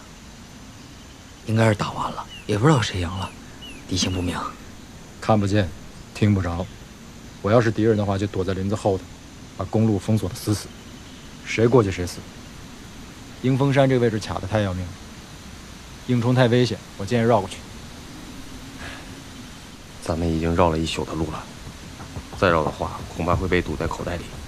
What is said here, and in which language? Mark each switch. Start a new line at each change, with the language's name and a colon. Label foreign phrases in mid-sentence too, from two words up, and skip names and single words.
Chinese: 应该是打完了，也不知道谁赢了，地形不明，看不见，听不着。我要是敌人的话，就躲在林子後頭，把公路封鎖得死死，誰過去誰死。迎風山這個位置卡得太要命了，硬衝太危險，我建議繞過去。咱們已經繞了1宿的路了，再繞的話，恐怕會被堵在口袋裡。